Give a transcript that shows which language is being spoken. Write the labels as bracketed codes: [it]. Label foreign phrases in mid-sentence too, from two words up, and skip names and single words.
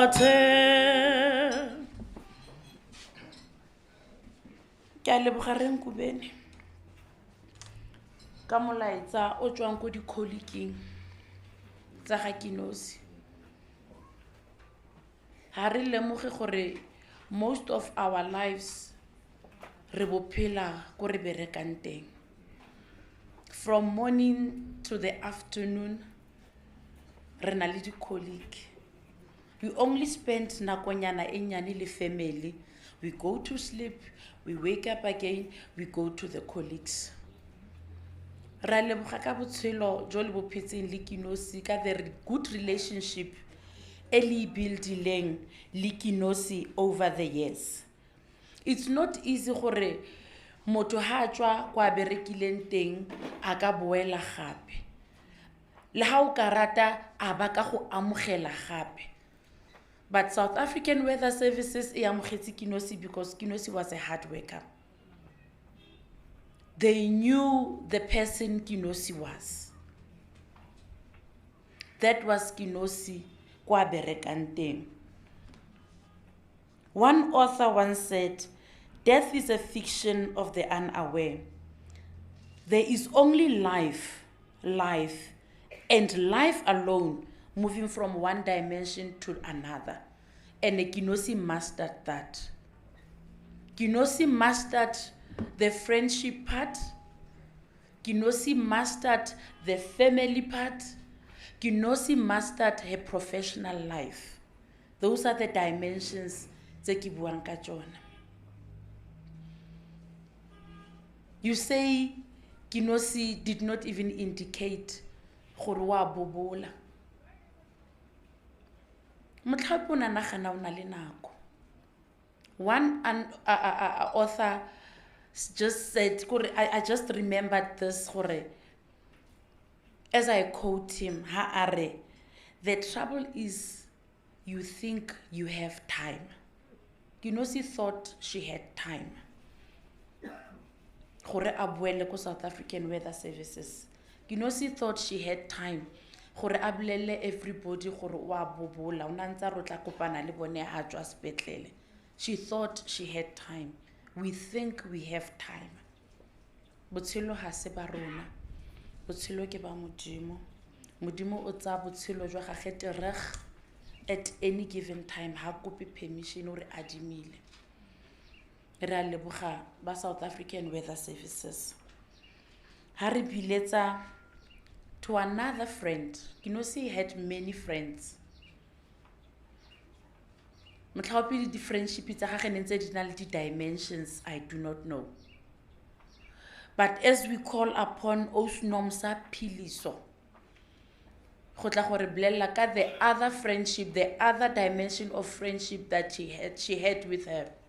[tn] Ke a leboga re Nkubeni ka molaetsa o tswang ko di-colleagueng tsa ga Kenosi. Ha re lemoge gore [en] most of our lives [tn] re bophela ko re berekang teng. [en] From morning to the afternoon, [tn] re na le di-colleague. [en] We only spend [tn] nakonyana e nyane le [en] family. We go to sleep, we wake up again, we go to the colleagues. [tn] Ra leboga ka botshelo jo le bophetseng le Kenosi ka [en] the good relationship [tn] e le buildileng le Kenosi [en] over the years. It's not easy [tn] gore motho ha tswa kwa berekileng teng a ka boela gape. Le ha o ka rata a ba ka go amogela gape. [en] But South African Weather Services [tn] e amogetse [en] Kenosi because Kenosi was a hard worker. They knew the person Kenosi was. That was Kenosi [tn] kwa berekang teng. [en] One author once said, "Death is a fiction of the unaware. There is only life, and life alone moving from one dimension to another." And Kenosi mastered that. Kenosi mastered the friendship part. Kenosi mastered the family part. Kenosi mastered her professional life. Those are the dimensions [tn] tse ke buang ka tsona. [en] You say Kenosi did not even indicate [tn] gore wa bobola. Motlhapi o nagana o na le nako. [en] One author just said, I just remembered this, as I quote him, the trouble is you think you have time. Kenosi thought she had time. [tn] Gore a boele ko South African Weather Services. [en] Kenosi thought she had time. [tn] Gore a bolelle everybody gore wa bobola, o nantsa ro tla kopana le bone a tswa sepetlele. [en] She thought she had time. We think we have time. [tn] Botshelo ha se ba rona. Botshelo ke ba Modimo. Modimo o tsa botshelo jwa gagwe tereg [en] at any given time. [tn] Ha kope permission o re adimile. Re a leboga ba South African Weather Services. Ha re biletsa [en] to another friend. Kenosi had many friends. [tn] Motlhapi di friendship tsa gagwe ntse di na le di dimensions [en] I do not know. But as we call upon Osnomsa Philiso, [tn] go tla gore blella ka [en] the other friendship, the other dimension of friendship that she had with her.